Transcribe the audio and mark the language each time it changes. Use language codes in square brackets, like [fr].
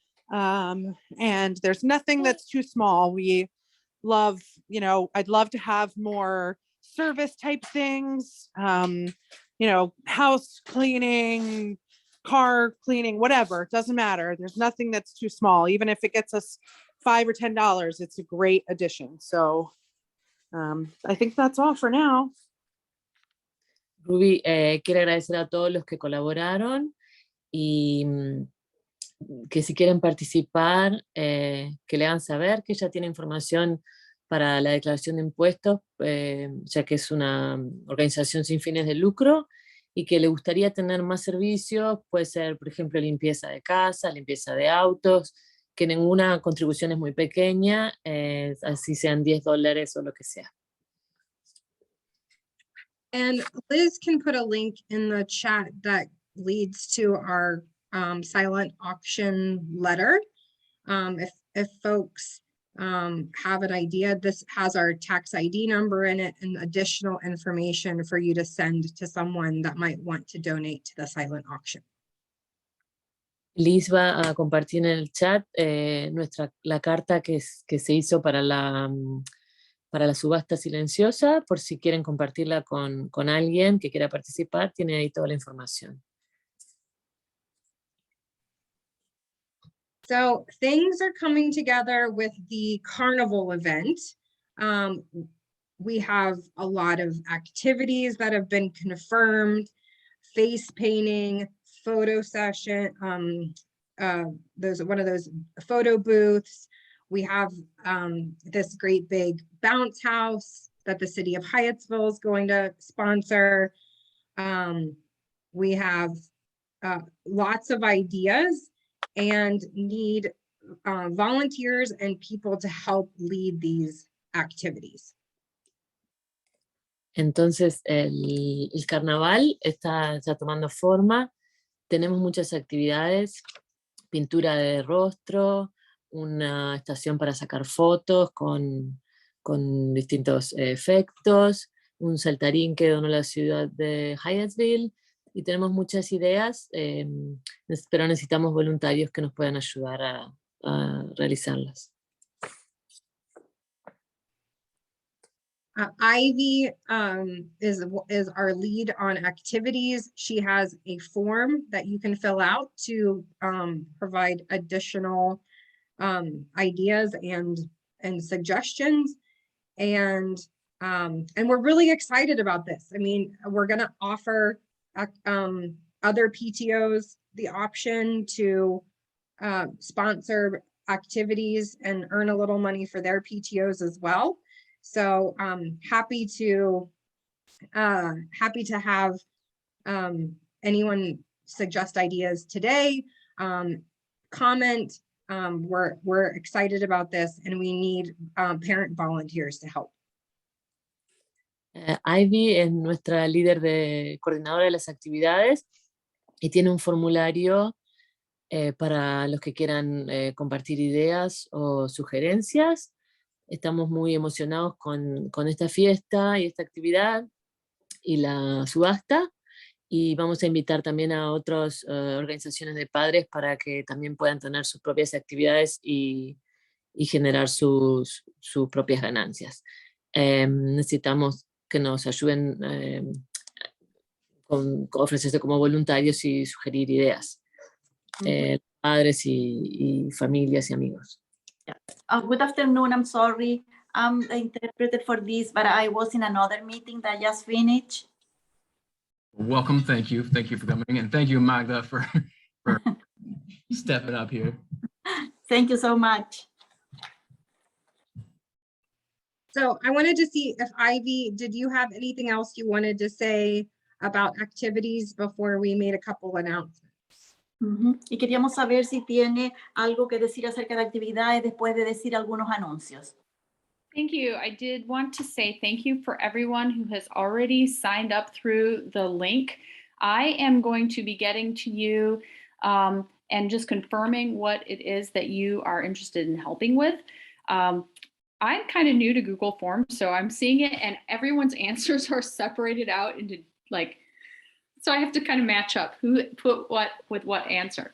[en] And there's nothing that's too small. We love, you know, I'd love to have more service type things, you know, house cleaning, car cleaning, whatever, it doesn't matter. There's nothing that's too small. Even if it gets us $5 or $10, it's a great addition. So I think that's all for now. [es] Ruby quiere agradecer a todos los que colaboraron y que si quieren participar, que le hagan saber que ella tiene información para la declaración de impuestos, ya que es una organización sin fines de lucro y que le gustaría tener más servicios, puede ser, por ejemplo, limpieza de casa, limpieza de autos, que ninguna contribución es muy pequeña, así sean $10 o lo que sea. [en] And Liz can put a link in the chat that leads to our silent auction letter. If folks have an idea, this has our tax ID number in it and additional information for you to send to someone that might want to donate to the silent auction. [es] Liz va a compartir en el chat la carta que se hizo para la subasta silenciosa, por si quieren compartirla con alguien que quiera participar, tiene ahí toda la información. [en] So things are coming together with the carnival event. We have a lot of activities that have been confirmed, face painting, photo session, there's one of those photo booths. We have this great big bounce house that the city of Hyattsville is going to sponsor. We have lots of ideas and need volunteers and people to help lead these activities. [es] Entonces el carnaval está tomando forma, tenemos muchas actividades, pintura de rostro, una estación para sacar fotos con distintos efectos, un saltarín que donó la ciudad de Hyattsville, y tenemos muchas ideas, pero necesitamos voluntarios que nos puedan ayudar a realizarlas. [en] Ivy is our lead on activities. She has a form that you can fill out to provide additional ideas and suggestions. And we're really excited about this. I mean, we're gonna offer other PTOs the option to sponsor activities and earn a little money for their PTOs as well. So happy to have anyone suggest ideas today, comment. We're excited about this and we need parent volunteers to help. [es] Ivy es nuestra líder coordinadora de las actividades y tiene un formulario para los que quieran compartir ideas o sugerencias. Estamos muy emocionados con esta fiesta y esta actividad y la subasta, y vamos a invitar también a otras organizaciones de padres para que también puedan tener sus propias actividades y generar sus propias ganancias. Necesitamos que nos ayuden ofrecerse como voluntarios y sugerir ideas, padres y familias y amigos. [en] Good afternoon. I'm sorry. I'm the interpreter for this, but I was in another meeting that just finished. Welcome. Thank you. Thank you for coming. And thank you, Magda, for stepping up here. Thank you so much. So I wanted to see if Ivy, did you have anything else you wanted to say about activities before we made a couple announcements? Ujú. [es] Y queríamos saber si tiene algo que decir acerca de actividades después de decir algunos anuncios. [en] Thank you. I did want to say thank you for everyone who has already signed up through the link. I am going to be getting to you and just confirming what it is that you are interested in helping with. I'm kind of new to Google Forms, so I'm seeing it and everyone's answers are separated out into like, so I have to kind of match up who put what with what answer.